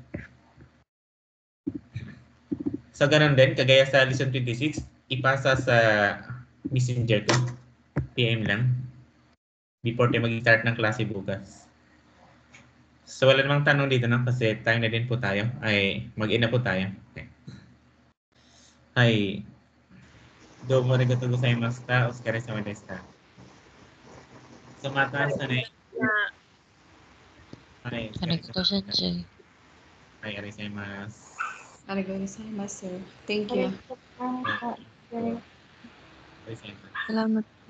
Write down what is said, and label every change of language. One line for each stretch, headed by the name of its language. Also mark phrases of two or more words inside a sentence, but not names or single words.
Filipino: So ganun din, kagaya sa lesson 26, ipasa sa messenger ko. PM lang. Before tayo mag-start ng klase bukas. So wala namang tanong dito, no? Kasi time na din po tayo. Ay, mag-in na po tayo. Okay.
Japanese: Ay, どうもありがとうございました. お疲れ様でした.
Filipino: So mataas na rin. Ay,
Japanese: ありがとう先生. ay, arigatou. ありがとうございます,
English: sir. Thank you.
Japanese: Arigatou.
Filipino: Salamat.